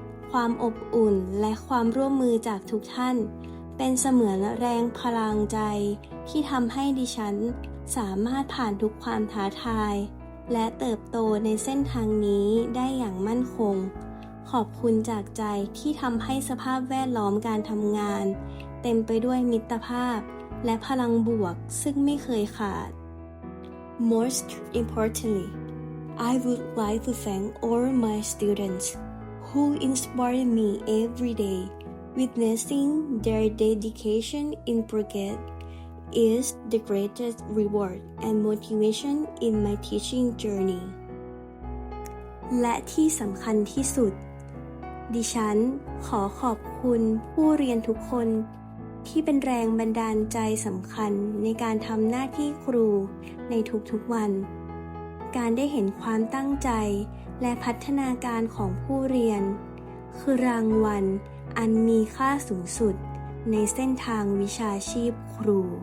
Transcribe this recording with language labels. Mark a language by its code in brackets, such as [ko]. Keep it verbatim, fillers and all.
[th] ความอบอุ่นและความร่วมมือจากทุกท่านเป็นเสมือนแรงพลังใจที่ทำให้ดิฉันสามารถผ่านทุกความท้าทายและเติบโตในเส้นทางนี้ได้อย่างมั่นคงขอบคุณจากใจที่ทำให้สภาพแวดล้อมการทำงานเต็มไปด้วยมิตรภาพและพลังบวกซึ่งไม่เคยขาด [en] Most importantly,I would like to thank all my students who inspire me every day. Witnessing their dedication in progress is the greatest reward and motivation in my teaching journey. [th] และที่สำคัญที่สุดดิฉันขอขอบคุณผู้เรียนทุกคนที่เป็นแรงบันดาลใจสำคัญในการทำหน้าที่ครูในทุกๆวันการได้เห็นความตั้งใจและพัฒนาการของผู้เรียนคือรางวัลอันมีค่าสูงสุดในเส้นทางวิชาชีพครู